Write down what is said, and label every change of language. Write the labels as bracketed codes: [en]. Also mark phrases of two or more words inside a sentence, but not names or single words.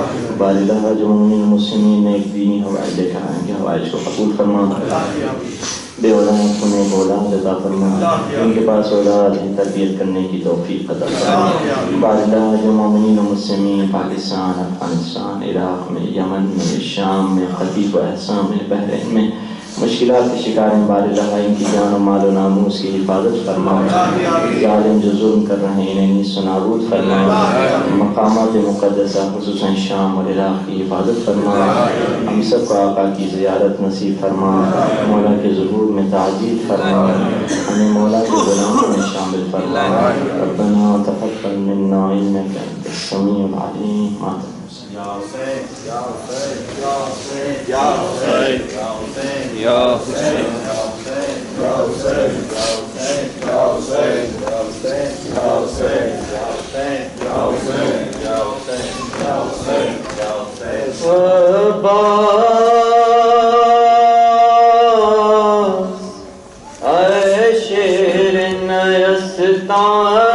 [ur] بار اللہ جو مومن مسلمین نے ایک دینی حوائج لے کر آئیں گے حوائج کو قبول فرما، بے اولاد انہیں اولاد عطا فرما، ان کے پاس اولاد ہیں تربیت کرنے کی توفیق عطا فرما۔ بار اللہ جو مومنین و مسلمین پاکستان، افغانستان، عراق میں، یمن میں، شام میں، خطیف و احسان میں، بحرین میں مشکلات کے شکار ہیں، بار اللہ ان کی جان و مال و ناموس کی حفاظت فرما، ظالم جو ظلم کر رہے ہیں انہیں نیست و نابود فرما، مقامات مقدسہ خصوصاً شام اور عراق کی حفاظت فرما، ہم سب کو آقا کی زیارت نصیب فرما، مولا کے ظہور میں تعجیل فرما، ہمیں مولا کے غلاموں میں شامل فرما۔ [ar] ربنا تقبل منا انک انت السمیع العلیم۔ [ur] یا حسین یا حسین یا حسین یا حسین یا حسین یا حسین یا حسین یا حسین یا حسین یا حسین یا حسین یا حسین یا حسین یا حسین یا حسین یا حسین اے شیر نیستان